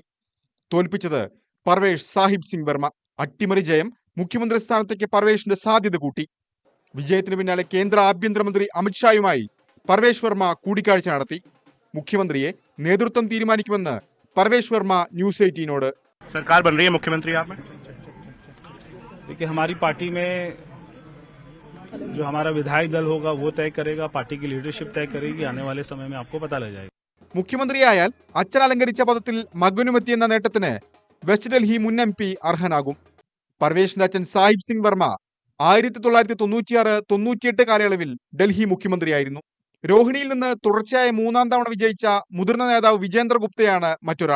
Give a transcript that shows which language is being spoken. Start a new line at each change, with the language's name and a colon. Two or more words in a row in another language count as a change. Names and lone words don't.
Malayalam: തോൽപ്പിച്ചത് പർവേഷ് സാഹിബ് സിംഗ് വർമ്മ. അട്ടിമറി ജയം മുഖ്യമന്ത്രി സ്ഥാനത്തേക്ക് പർവേഷിന്റെ സാധ്യത കൂട്ടി. വിജയത്തിന് പിന്നാലെ കേന്ദ്ര ആഭ്യന്തരമന്ത്രി അമിത്ഷായുമായി പർവേഷ് വർമ്മ കൂടിക്കാഴ്ച നടത്തി. മുഖ്യമന്ത്രിയെ നേതൃത്വം തീരുമാനിക്കുമെന്ന് പർവേഷ് വർമ്മ ന്യൂസ് 18നോട്.
Hindi: सरकार बन रही है मुख्यमंत्री आप में? देखिए, हमारी पार्टी में जो हमारा विधायक दल होगा वो तय करेगा, पार्टी की लीडरशिप तय करेगी. आने वाले समय में आपको पता लग जाएगा.
Malayalam: മുഖ്യമന്ത്രിയായാൽ അച്ഛനലങ്കരിച്ച പദത്തിൽ മകനുമെത്തിയെന്ന നേട്ടത്തിന് വെസ്റ്റ് ഡൽഹി മുൻ MP അർഹനാകും. പർവേഷിന്റെ അച്ഛൻ സാഹിബ് സിംഗ് വർമ്മ 1996-98 കാലയളവിൽ ഡൽഹി മുഖ്യമന്ത്രിയായിരുന്നു. രോഹിണിയിൽ നിന്ന് തുടർച്ചയായ 3ാം തവണ വിജയിച്ച മുതിർന്ന നേതാവ് വിജേന്ദർ ഗുപ്തയാണ് മറ്റൊരാൾ.